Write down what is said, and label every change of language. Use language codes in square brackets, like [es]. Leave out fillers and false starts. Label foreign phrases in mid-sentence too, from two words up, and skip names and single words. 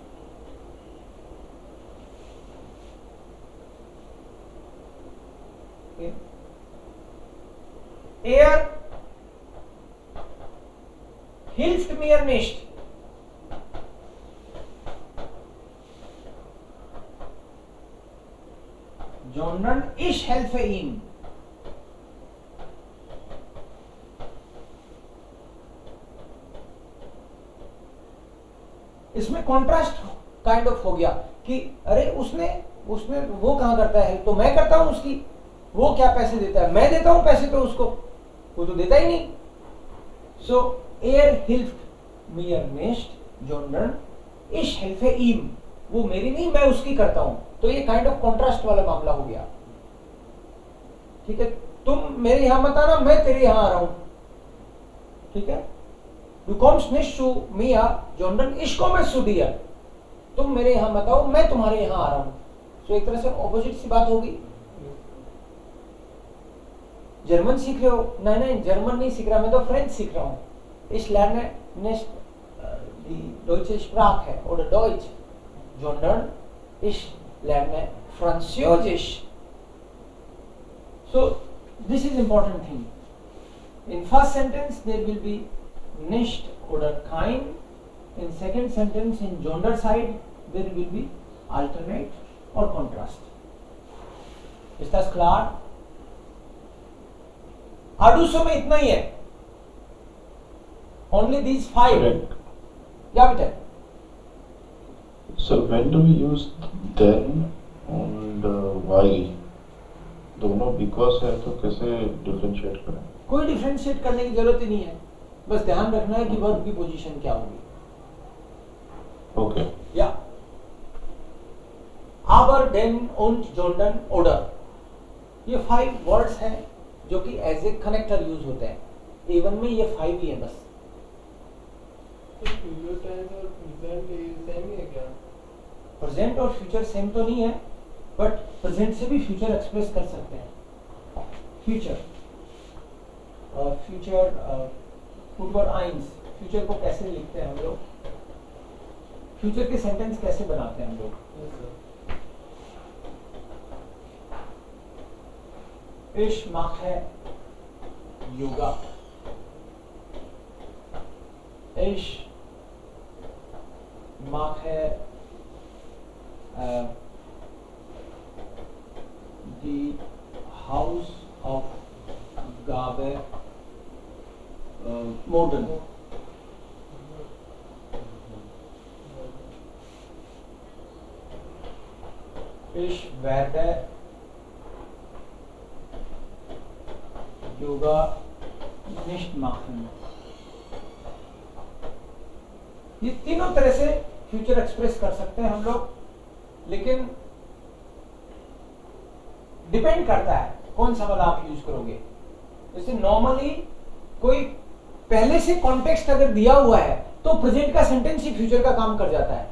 [de] Okay. Er hilft mir nicht. Sondern ich helfe ihm. [hi] इसमें [en] contrast kind of [hi] हो गया कि अरे उसने वो कहां करता है तो मैं करता हूं उसकी. वो क्या पैसे देता है, मैं देता हूं पैसे तो उसको, वो तो देता ही नहीं. [de] सो hilft mir nicht, sondern ich helfe ihm. [hi] वो मेरी नहीं, मैं उसकी करता हूं. तो ये [en] kind of contrast [hi] वाला मामला हो गया. ठीक है. तुम मेरे यहां मत आना, मैं तेरे यहां आ रहा हूं. ठीक है. [de] Du kommst nicht zu mir, sondern ich komme zu dir. [hi] तुम मेरे यहां मत आओ, मैं तुम्हारे यहां आ रहा हूं. सो एक तरह से ऑपोजिट सी बात होगी. जर्मन सीख रहे हो? नहीं जर्मन नहीं सीख रहा, मैं तो फ्रेंच सीख रहा हूं. [de] Ich lerne nicht die deutsche Sprache oder Deutsch, sondern ich lerne Französisch. [en] So this is important thing. In first sentence there will be [de] nicht oder kein. [en] In second sentence in Jonder side there will be alternate or contrast. Is that clear? [hi] आडूसो में इतना ही है. [en] Only these 5. [hi] या बेटा [en] So when do we use then and while? [hi] दोनों because है तो कैसे differentiate करें? कोई डिफरेंशिएट करने की जरूरत ही नहीं है, बस ध्यान रखना है कि वर्ब की पोजीशन क्या होगी। Okay. [de] या aber, den und Jordan oder, [hi] ये 5 वर्ड्स हैं जो कि [en] as a connector use [hi] होते हैं। A1 में ये 5 ही है बस। [en] future tense [hi] और [en] present same [hi] ही है क्या? प्रेजेंट और [en] future same [hi] तो नहीं है, [en] but present [hi] से भी [en] future express [hi] कर सकते हैं। [en] future future [hi] आइंस, फ्यूचर को कैसे लिखते हैं हम लोग, फ्यूचर के सेंटेंस कैसे बनाते हैं हम लोग। [en] yes sir. [de] Ich mache Yoga. Ich mache die Hausaufgabe morgen. Ich werde योगा nicht machen। [hi] ये तीनों तरह से [en] future express [hi] कर सकते हैं हम लोग, लेकिन डिपेंड करता है कौन सा वाला आप यूज करोगे। जैसे नॉर्मली कोई पहले से कॉन्टेक्स्ट अगर दिया हुआ है तो प्रेजेंट का सेंटेंस ही फ्यूचर का काम कर जाता है।